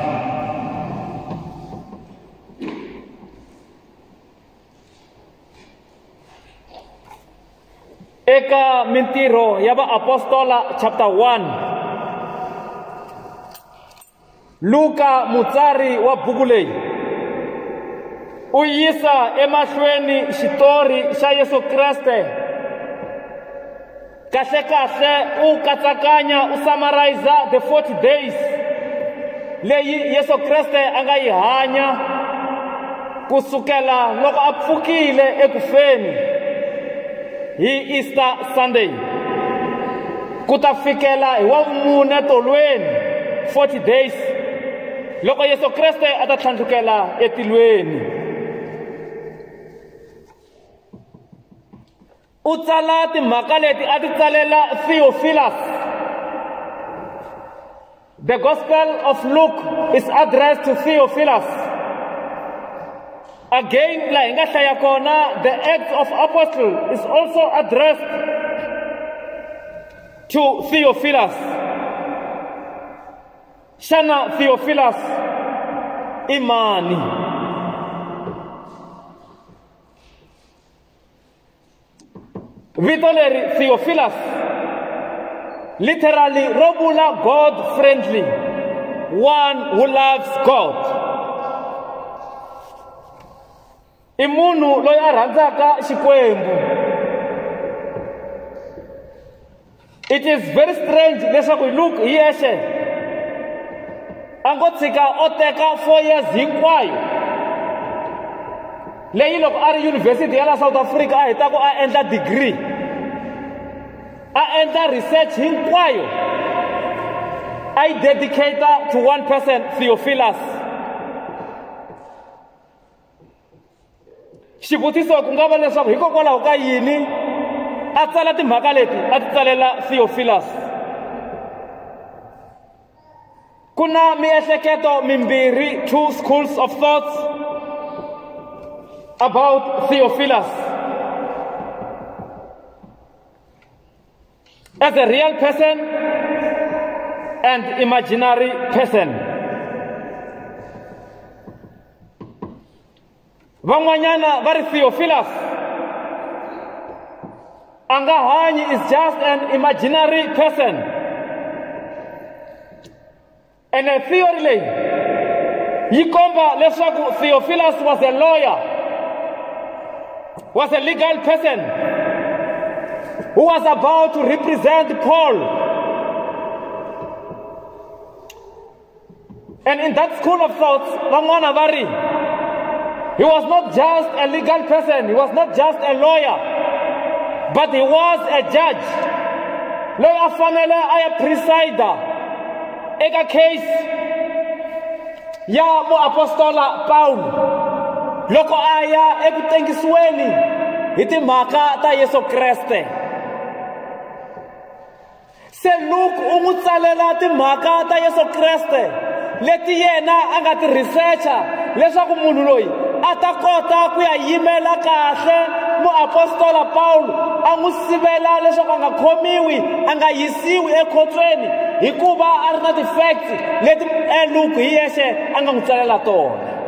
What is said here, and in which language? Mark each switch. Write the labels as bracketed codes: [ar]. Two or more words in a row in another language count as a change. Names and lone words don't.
[ts] Eka mintirho ya vaapostola chapter 1, Luka mutsari wa buku leyi u yisa emahlweni xitori xa Yesu Kreste, kahle u katsakanya u [en] summarize the 40 days [ts] leyi Yesu Kreste a nga yi hanya kusukela loko a pfukile ekufeni hi Easter Sunday ku ta fikela hi wavumune tolweni [en] 40 days [ts] loko Yesu Kreste a ta tlhandlukela etilweni. U tsala timhaka leti a ti tsalela Theophilus. [en] The Gospel of Luke is addressed to Theophilus. Again, [ts] la hi nga hlaya kona, [en] the Acts of Apostles is also addressed to Theophilus. [ts] Shana Theophilus imani. Vito leri [en] Theophilus literally [ts] ro vula [en] God friendly, one who loves God. [ts] I munhu loyi a rhandzaka Xikwembu. [en] It is very strange [ts] leswaku Luke hi yexe a ngo tshika o teka 4 years hinkwayo leyi loko a ri yunivhesiti ya la South Africa a hetaku a endla degree, a endla research hinkwayo, a yi dedicata [en] to one person, [ts] Theophilus. Xivutiso ku nga va leswaku hikokwalaho ka yini a tsala timhaka leti a ti tsalela Theophilus. Kuna miehleketo mimbirhi, [en] two schools of thoughts about Theophilus. as a real person and imaginary person. [ts] Van'wanyana va ri Theophilus a nga hanyi [en] is just an imaginary person. And a theory [ts] leyi yi komba leswaku [en] Theophilus was a lawyer, was a legal person who was about to represent Paul. And in that school of thoughts, [ts] van'wana va ri [en] he was not just a legal person, he was not just a lawyer, but he was a judge. [ts] Loyi a fanele a ya presider eka case ya muapostola Paulo loko a ya eku tengisiweni hi timhaka ta Yesu Kreste. Se Luke u n'wi tsalela timhaka ta Yesu Kreste leti yena a nga ti researcha leswaku munhu loyi a ta kota ku ya yimela kahle muapostola Paulo, a n'wi sivela leswaku a nga khomiwi, a nga yisiwi ekhotsweni hikuva a ri na ti-facts leti Luke hi yexe a nga n'wi tsalela tona.